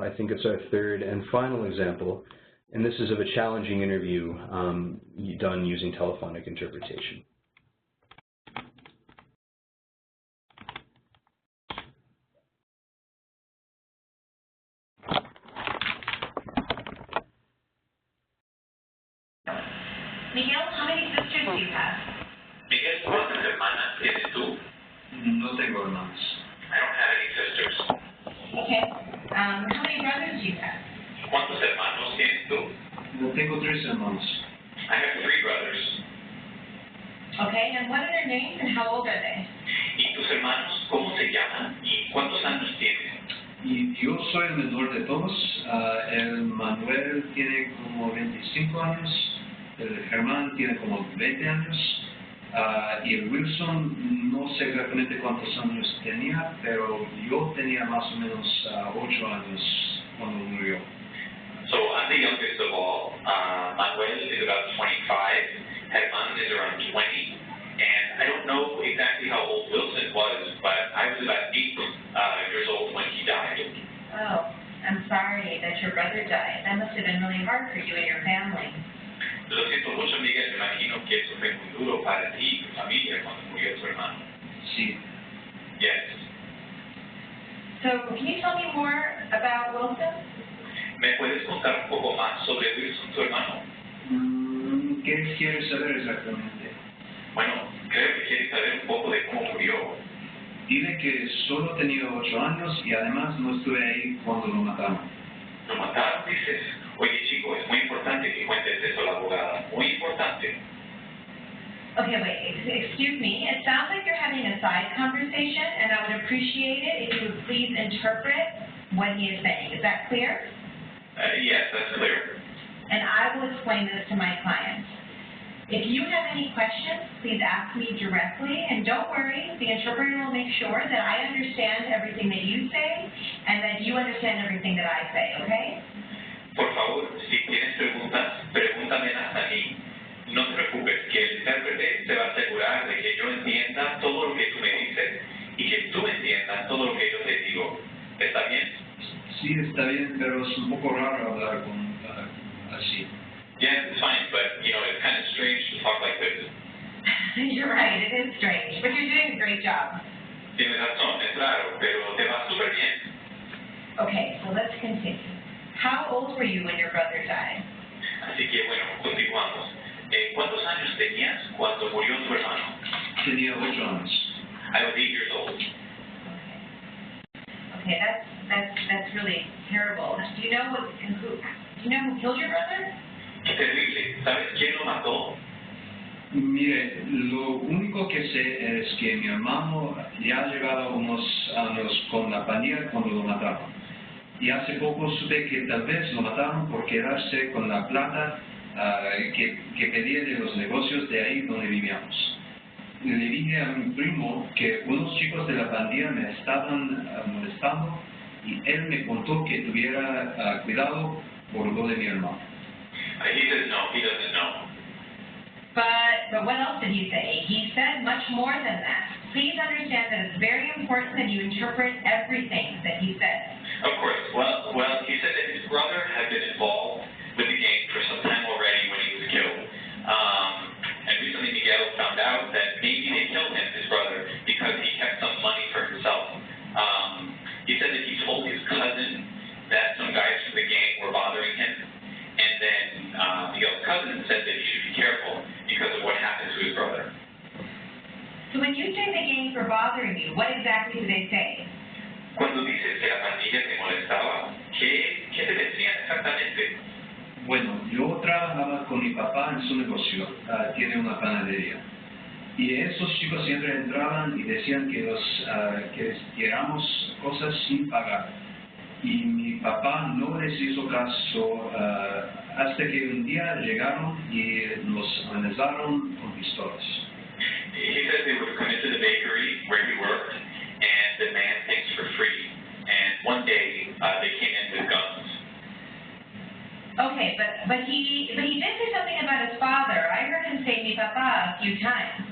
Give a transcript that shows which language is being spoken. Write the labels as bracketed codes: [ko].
[en] I think it's our third and final example, and this is of a challenging interview done using telephonic interpretation. Miguel, how many sisters do you have? [es] Miguel, ¿cuántas hermanas tienes tú? No tengo hermanos. [en] I don't have any sisters. Okay. How many brothers do you have? [es] ¿Cuántos hermanos tienes tú? No tengo 3 hermanos. [en] I have 3 brothers. Okay, and what are their names and how old are they? [es] ¿Y tus hermanos cómo se llaman y cuántos años tienen? Y yo soy el menor de todos. El Manuel tiene como 25 años. El Germán tiene como 20 años. Y el Wilson, no sé exactamente cuántos años tenía, pero yo tenía más o menos 8 años cuando murió. [en] So I'm the youngest of all. Manuel is about 25. Germán is around 20. And I don't know exactly how old Wilson was, but I was about 8 years old when he died. Oh, I'm sorry that your brother died. That must have been really hard for you and your family. [es] Lo siento mucho, Miguel. Me imagino que eso fue muy duro para ti y tu familia cuando murió tu hermano. Sí. [en] Yes. So, can you tell me more about Wilson? [es] ¿Me puedes contar un poco más sobre Wilson, tu hermano? ¿Qué quieres saber exactamente? Bueno, creo que quieres saber un poco de cómo murió. Dile que solo tenía 8 años y además no estuve ahí cuando lo mataron. ¿Lo mataron, dices? Oye, chico, es muy importante que cuentes eso a la abogada. Muy importante. [en] Okay, wait, excuse me. It sounds like you're having a side conversation, and I would appreciate it if you would please interpret what he is saying. Is that clear? Yes, that's clear. And I will explain this to my client. If you have any questions, please ask me directly, and don't worry, the interpreter will make sure that I understand everything that you say, and that you understand everything that I say, okay? [es] Por favor, si tienes preguntas, pregúntamelas a mí. No te preocupes, que el intérprete se va a asegurar de que yo entienda todo lo que tú me dices y que tú entiendas todo lo que yo te digo. ¿Está bien? Sí, está bien, pero es un poco raro hablar así. [en] Yes, it's fine, but, you know, it's kind of strange to talk like this. You're right, it is strange, but you're doing a great job. [es] Tienes razón, es raro, pero te va súper bien. [en] Okay, so let's continue. How old were you when your brother died? [es] Así que, bueno, continuamos. ¿Cuántos años tenías cuando murió tu hermano? Tenía 8 años. I was 8 years old. Okay, that's really terrible. Do you know who killed your brother? Qué terrible. ¿Sabes quién lo mató? Mire, lo único que sé es que mi hermano ya ha llegado unos años con la pandilla cuando lo mataron. Y hace poco supe que tal vez lo mataron por quedarse con la plata que pedía de los negocios de ahí donde vivíamos. Le dije a mi primo que unos chicos de la pandilla me estaban molestando y él me contó que tuviera cuidado por lo de mi hermano. [en] He says no, he doesn't know. But what else did he say? He said much more than that. Please understand that it's very important that you interpret everything that he said. Of course. Well, he said that his brother had been involved with the gang for some time already when he was killed. And recently Miguel found out that maybe they killed him, his brother, because he kept some money for himself. He said that he told his cousin that some guys from the gang were bothering him. And then Miguel's cousin said that he should be careful because of what happened to his brother. So when you say the gangs were bothering you, what exactly do they say? [es] Cuando dices que la pandilla te molestaba, ¿qué te decían exactamente? Bueno, yo trabajaba con mi papá en su negocio, tiene una panadería. Y esos chicos siempre entraban y decían que les diéramos cosas sin pagar. Y mi papá no les hizo caso hasta que un día llegaron y nos amenazaron con pistolas. [en] He said they would come into the bakery where he worked and demand things for free. And one day they came in with guns. Okay, but he did say something about his father. I heard him say [es] mi papá [en] a few times.